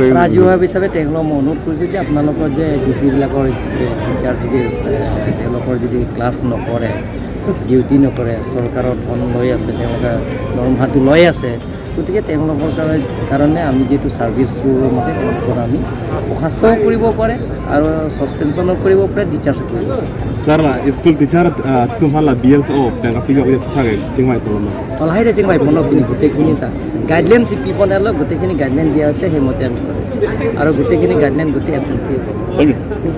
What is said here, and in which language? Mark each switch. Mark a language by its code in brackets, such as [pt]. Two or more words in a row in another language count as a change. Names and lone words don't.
[as] হিচাপে তেওঁলোকক মই অনুৰোধ কৰিছোঁ যে আপোনালোকৰ যে যিবিলাকৰ টিচাৰ যদি তেওঁলোকৰ যদি ক্লাছ নকৰে ডিউটি নকৰে, চৰকাৰৰ ধন লৈ আছে, তেওঁলোকে দৰমহাটো লৈ আছে, গতিকে তেওঁলোকৰ কাৰণে আমি যিটো [en] service rule-r [as] মতে তেওঁলোকৰ আমি বৰ্খাস্তও কৰিব পাৰে আৰু ছাছপেনশ্যনো কৰিব পাৰে, ডিচাৰ্জো কৰিব পাৰে। [mjw] Sir, [en] school teacher [mjw] tumhala BLO dan apiga uya thage chingmai koloma. [as] লাহেৰে চিং মাই মনখিনি গোটেইখিনি তাত গাইডলাইন চিপি বনালে গোটেইখিনি গাইডলাইন দিয়া হৈছে, সেইমতে আমি কৰোঁ আৰু গোটেইখিনি গাইডলাইন গোটেই এছ এল চি